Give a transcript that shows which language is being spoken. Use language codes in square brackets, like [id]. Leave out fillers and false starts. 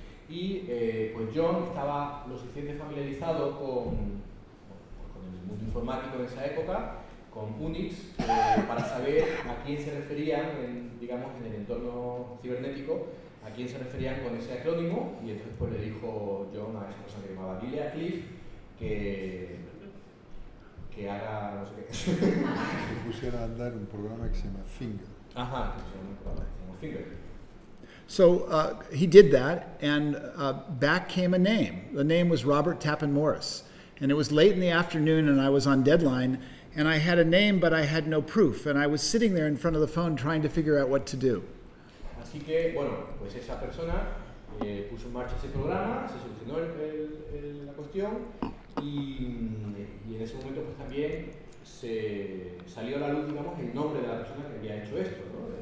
[es] Y pues John estaba lo suficiente familiarizado con el mundo informático de esa época, con Unix, para saber a quién se referían, digamos, en el entorno cibernético, a quién se referían con ese acrónimo, y entonces pues, le dijo John a esa persona que llamaba Lilia Cliff que haga, no sé qué. Que pusiera a andar un programa que se llama Finger. Ajá, que se llama un programa que se llama Finger. [en] So he did that, and back came a name. The name was Robert Tappan Morris. And it was late in the afternoon, and I was on deadline, and I had a name, but I had no proof. And I was sitting there in front of the phone trying to figure out what to do. [es] Así que, bueno, pues esa persona puso en marcha ese programa, se solucionó la cuestión, y en ese momento pues también se salió a la luz, digamos, el nombre de la persona que había hecho esto, ¿no?